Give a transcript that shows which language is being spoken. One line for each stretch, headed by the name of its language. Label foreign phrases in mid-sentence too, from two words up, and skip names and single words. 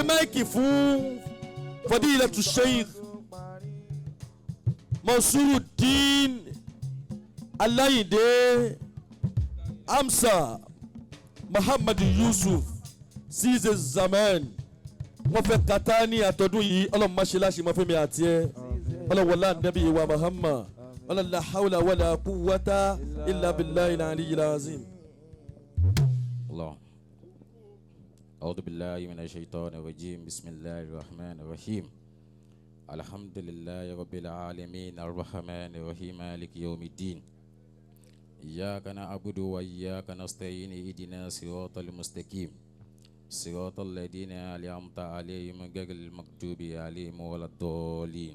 Yoruba: máìkì fún Fadilatu Sheikh Mansuruddin Alayinde Hamza Muhammad Yusuf Size Zaman wọ́n fẹ́ kata ní àtọ́dún yìí ọlọ́run má ṣe láṣẹ mọ́ fún mi àti ẹ ọlọ́run wọlé ànábì wa Muhammad ọlọ́run
Arabic: لا حول ولا قوة إلا بالله العلي العظيم. الله أعوذ بالله من الشيطان الرجيم بسم الله الرحمن الرحيم الحمد لله رب العالمين الرحمن الرحيم مالك يوم الدين إياك نعبد وإياك نستعين اهدنا الصراط المستقيم صراط الذين أنعمت عليهم غير المغضوب عليهم ولا الضالين